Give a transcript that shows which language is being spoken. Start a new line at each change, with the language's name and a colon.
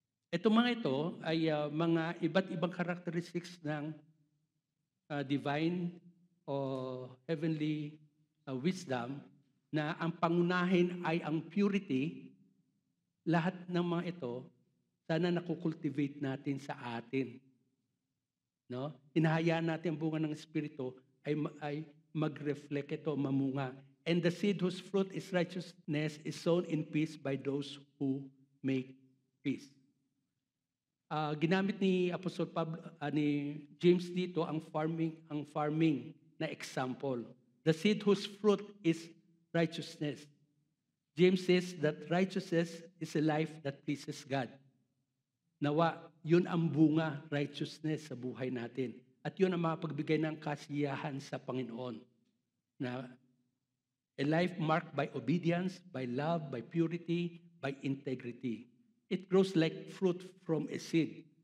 Filipino: Ito mga ito ay mga iba't ibang characteristics ng divine o heavenly wisdom na ang pangunahin ay ang purity. Lahat ng mga ito, sana nakukultivate natin sa atin. No? Hinahayaan natin ang bunga ng Espiritu ay mag-reflect ito, mamunga.
English: And the seed whose fruit is righteousness is sown in peace by those who make peace.
Filipino: Ginamit ni Apostol Pablo, ni James dito ang farming na example.
English: The seed whose fruit is righteousness. James says that righteousness is a life that pleases God.
Filipino: Nawa, yun ang bunga, righteousness sa buhay natin. At yun ang makapagbigay ng kasiyahan sa Panginoon.
English: Na a life marked by obedience, by love, by purity, by integrity. It grows like fruit from a seed.